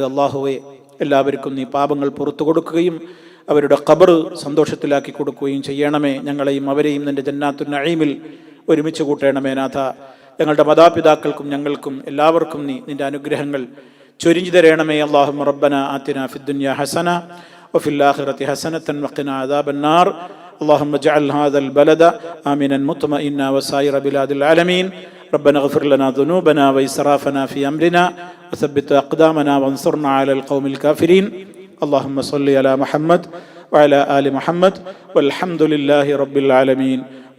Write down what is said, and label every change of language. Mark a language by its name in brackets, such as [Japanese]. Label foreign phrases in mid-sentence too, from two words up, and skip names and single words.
[Malayalam] അള്ളാഹുവെ, എല്ലാവർക്കും നീ പാപങ്ങൾ പുറത്തു കൊടുക്കുകയും അവരുടെ ഖബർ സന്തോഷത്തിലാക്കി കൊടുക്കുകയും ചെയ്യണമേ. ഞങ്ങളെയും അവരെയും നിന്റെ [Arabic] جنات النعيم [Malayalam] ഒരുമിച്ച് കൂട്ടണമേ നാഥ. ഞങ്ങളുടെ മാതാപിതാക്കൾക്കും ഞങ്ങൾക്കും എല്ലാവർക്കും നീ നിന്റെ അനുഗ്രഹങ്ങൾ ചൊരിഞ്ഞു തരണമേ. [Arabic] اللهم ربنا آتنا في الدنيا حسنة وفي الآخرة حسنة وقنا عذاب النار. اللهم اجعل هذا البلد آمنا مطمئنا وسائر بلاد العالمين. ربنا اغفر لنا ذنوبنا وإسرافنا في أمرنا وثبت أقدامنا وانصرنا على القوم الكافرين. اللهم صل على محمد وعلى آل محمد والحمد لله رب العالمين.